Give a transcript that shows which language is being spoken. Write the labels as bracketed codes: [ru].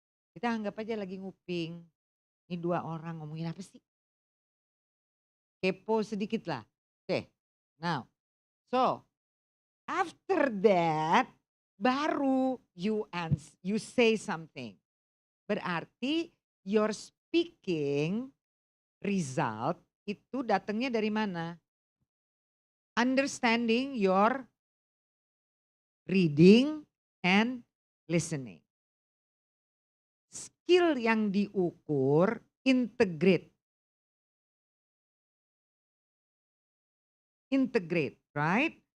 [id] Kita anggap aja lagi nguping. Ini 2 orang ngomongin apa sih? Kepo sedikit lah. [en] Okay, now, so after that baru you say something. [id] Berarti [en] your speaking result [id] itu datangnya dari mana? [en] Understanding your reading and listening. [id] Skill yang diukur integrate, right?